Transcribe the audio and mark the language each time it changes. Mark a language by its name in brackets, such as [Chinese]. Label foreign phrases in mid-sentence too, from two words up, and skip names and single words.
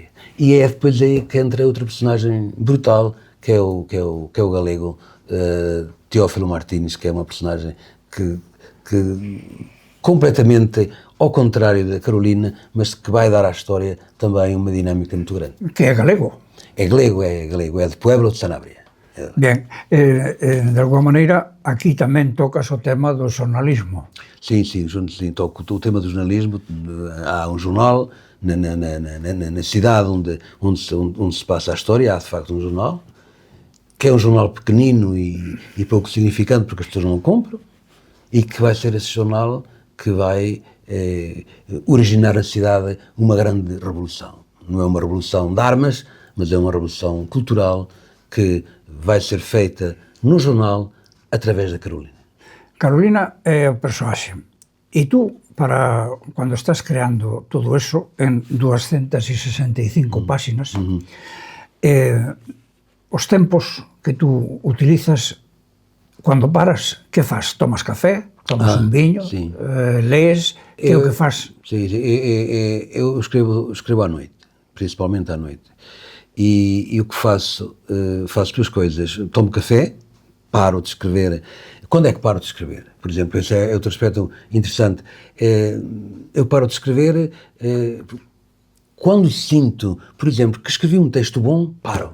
[Portuguese] E é depois aí que entra outra personagem brutal, que é o galego Teófilo Martínez, que é uma personagem que completamente ao contrário da Carolina, mas que vai dar à história também uma dinâmica muito grande. [Galician] Que é galego? [Portuguese] É galego, é de Pueblo de Sanabria. [Galician] Ben, de alguma maneira, aquí tamén tocas o tema do xornalismo. [Portuguese] Sim, toco o tema do jornalismo. Há um jornal na cidade onde se passa a história, há de facto um jornal, que é um jornal pequenino e pouco significante porque as pessoas não compram, e que vai ser esse jornal que vai originar na cidade uma grande revolução. Não é uma revolução de armas, mas é uma revolução cultural que vai ser feita no jornal através da Carolina. [Galician] Carolina é o personaxe. E tú, cando estás creando todo eso en 265 páxinas, os tempos que tú utilizas, cando paras, que fas? Tomas café? Tomas un viño? Lees? Que é o que fas? [Portuguese] Sim, eu escrevo à noite, principalmente à noite. E o que faço? Faço duas coisas. Tomo café, paro de escrever. Quando é que paro de escrever? Por exemplo, esse é outro aspecto interessante. Eu paro de escrever quando sinto, por exemplo, que escrevi um texto bom, paro.